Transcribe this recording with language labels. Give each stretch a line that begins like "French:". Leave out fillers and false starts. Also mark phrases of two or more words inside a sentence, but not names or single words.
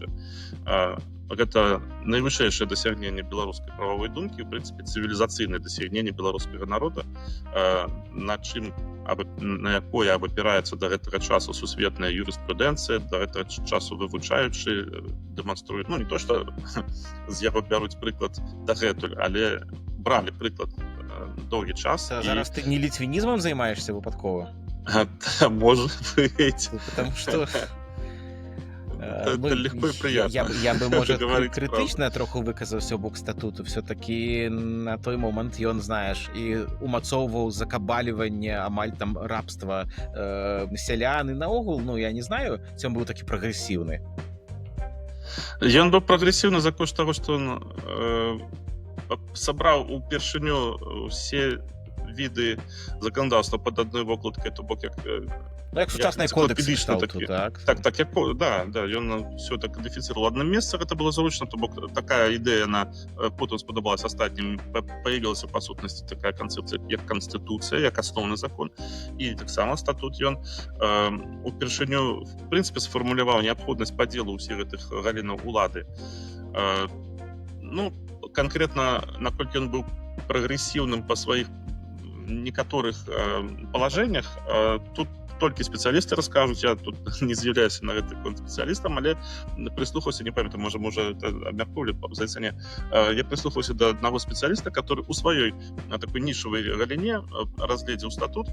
Belarusian: Гэта найвышэйшае дасягненне беларускай прававой думкі, в прынцыпе цывілізацыйнае дасягненне беларускага народа, на якое абапіраецца да гэтага часу сусветная юрыспрудэнцыя, да гэтага часу вывучаючы дэманструюць, ну не то што з яго бяруць прыклад дагэтуль, але бралі прыклад доўгі час. Зараз ты не літвінізмам займаешься выпадкова?
Russian: Может быть. Потому что... Это легко и приятно.
Belarusian: Я бы, может, критично троху выказаўся ў бок статуту. Все-таки на той момант ён, знаеш, і умацоўваў закабаліванне амаль там рабства сялян і наогул, ну я не знаю, ці ён быў такі прагрэсіўны. Ён быў прагрэсіўны за кошт таго, што ён сабраў упершыню ўсе віды заканадаўства пад адной вокладкай, то бок як... Ну, як сучасны кодекс кшталту, так? Так, ён
Russian: все так кодифицировал в одном месте,
Belarusian: это было зручно, то бок такая ідэя, она потым спадабалась астатнім, появілася па сутнасці такая канцэпцыя, як канстытуцыя, як асноўны закон, і таксама статут ён упершыню, в прынцыпе, сфармуляваў неабходнасць падзелу ўсіх гэтых галінаў улады. Ну, конкретно, наколькі ён быў прагрэсіўным па сваіх некаторых палажэннях, тут толькі спецыялісты раскажуць, я тут не з'яўляюся на гэты конт спецыялістам, але прыслухаўся, не памятаю, можа это абмяркоўвалі па зайцане, я прыслухаўся да аднаго спецыяліста, который у сваёй такой нішавай галіне разгледзеў статут.